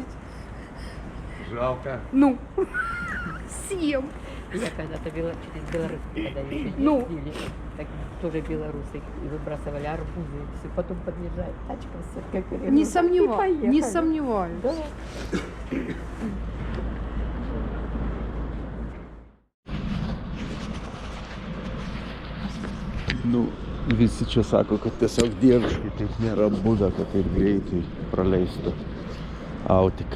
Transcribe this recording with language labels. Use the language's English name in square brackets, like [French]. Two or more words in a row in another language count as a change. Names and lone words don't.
[Russian] Жалко. Ну, съем. Я когда-то через Беларусь, когда еще Ну. ездили, так тоже белорусы и выбрасывали арбузы, и все, потом подъезжает тачка с как Не сомневаюсь, не сомневаюсь. Да. [Lithuanian] Nu, visi čia sako, kad tiesiog dieviškai taip nėra būda, kad taip greitai praleistų autiką.